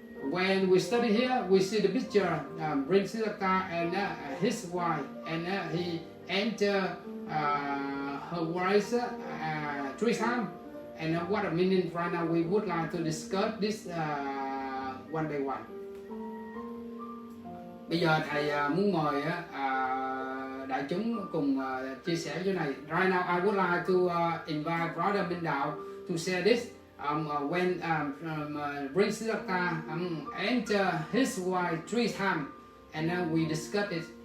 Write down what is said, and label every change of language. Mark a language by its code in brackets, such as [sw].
[en] When we study here, we see the picture Brinsata and his wife, and he entered her wife 3 times. And what the meaning right now? We would like to discuss this one by one. [vi] Bây giờ thầy muốn mời đại chúng cùng chia sẻ chỗ này. [en] Right now, I would like to invite Brother Minh Đạo to share this. When Prince Siddhartha enter his wife 3 times, and then we discuss it.